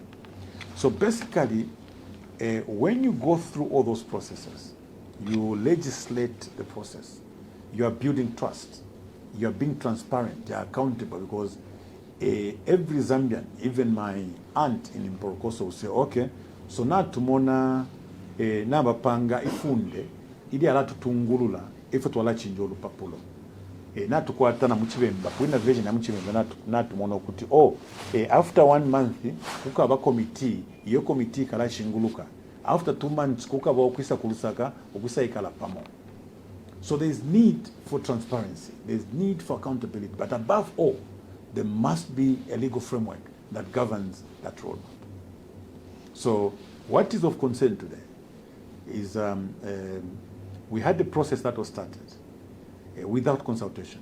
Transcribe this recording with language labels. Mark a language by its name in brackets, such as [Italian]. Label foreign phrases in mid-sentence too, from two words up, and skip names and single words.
[English] So basically, when you go through all those processes, you legislate the process. You are building trust. You are being transparent. You are accountable, because every Zambian, even my aunt in Mporokoso, will say, okay, so now [Bemba] tumona nabapanga ifunde ili ala tutungulula ife twala chinjo olupapulo na tukwata na muchibemba kwina version na muchibemba na tumona okuti [English] after 1 month [Bemba] kukaba committee iyo committee kala shinguluka, [English] after 2 months [Bemba] kukaba okwisa kulusaka okwisa ikala pamo. [English] So there is need for transparency, there is need for accountability, but above all, there must be a legal framework that governs that roadmap. So what is of concern today is we had the process that was started without consultation.